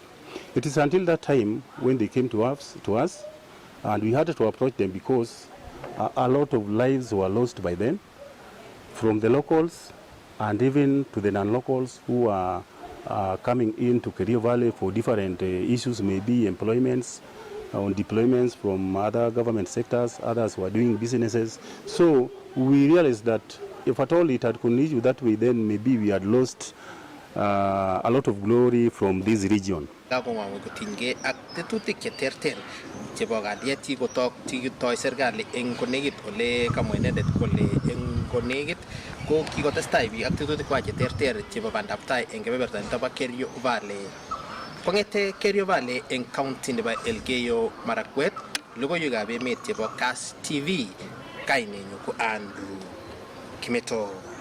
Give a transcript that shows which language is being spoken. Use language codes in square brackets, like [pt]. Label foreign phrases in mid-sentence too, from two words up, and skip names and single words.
[en] It is until that time when they came to us, and we had to approach them because a lot of lives were lost by then, from the locals and even to the non-locals who are coming into Kerio Valley for different issues, maybe employments, on deployments from other government sectors, others who are doing businesses. So we realized that if at all it had continued that way, then maybe we had lost a lot of glory from this region. [kln] Kakomwa kotinygei ak tetutik cheterter chebo kalyet chikitoi serikali eng konekit ole kamwa inendet kole eng konekit ko kikotestai biik ak tetutikwak cheterter chebo bandaptai eng kebeberta nito bo Kerio Valley. Kong'ete Kerio Valley eng county nebo Elgeyo Marakwet, logoiwekab emet chebo Kass TV, kainenyu ko Andrew Kimeto.